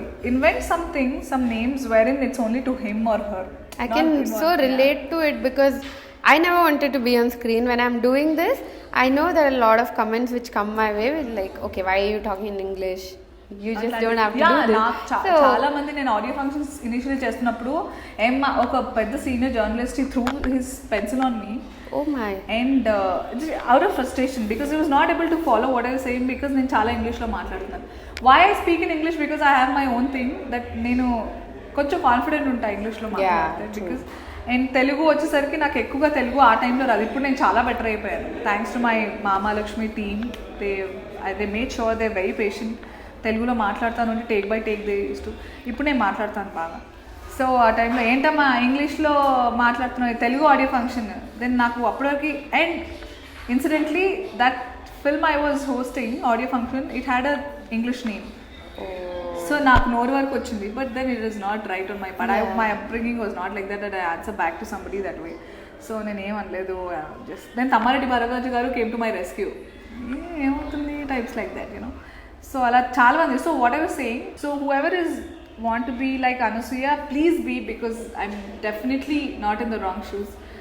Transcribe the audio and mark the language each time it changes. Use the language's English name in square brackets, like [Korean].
[English] Invent something, some names wherein it's only to him or her. I can so relate to it because I never wanted to be on screen. When I'm doing this, I know there are a lot of comments which come my way with like, okay, why are you talking in English? You just don't have to do this. [Telugu] చాలా మంది నేను audio functions initially చేస్తున్నప్పుడు ఒక పెద్ద senior journalist [English] Threw his pencil on me. Oh my. And out of frustration because he was not able to follow what I was saying because [Telugu] నేను చాలా ఇంగ్లీష్లో మాట్లాడుతున్నాను. [English] Why I speak in English? Because I have my own thing that [Telugu] నేను కొంచెం confident ఉంటాను ఇంగ్లీష్లో మాట్లాడితే. Because and Telugu వచ్చేసరికి నాకు ఎక్కువగా తెలుగు ఆ టైంలో రాదు. ఇప్పుడు నేను చాలా బెటర్ అయిపోయాను [English] thanks to my [Telugu] మామాలక్ష్మి team. [English] They made sure they very patient. [Telugu] తెలుగులో మాట్లాడతాను అంటే టేక్ బై టేక్ దే ఇస్తూ ఇప్పుడు నేను మాట్లాడతాను బాగా. సో ఆ టైంలో ఏంటమ్మా ఇంగ్లీష్లో మాట్లాడుతున్నాను తెలుగు ఆడియో ఫంక్షన్. [English] then [Telugu] నాకు అప్పటివరకు [English] And incidentally that film I was hosting audio function, it had a English name. [Telugu] So నాకు నోరు వరకు వచ్చింది. [English] But then it is not right on my part. My upbringing was not like that I answer back to somebody that way. [Telugu] So నేను ఏమనలేదు. [English] Just then Tammareddy Bharadwaj garu came to my rescue. [Telugu] ఏమవుతుంది types [English] like that [Telugu] so అలా చాలా మంది. [English] So what I was saying, so whoever is want to be like Anasuya, please be, because I'm definitely not in the wrong shoes.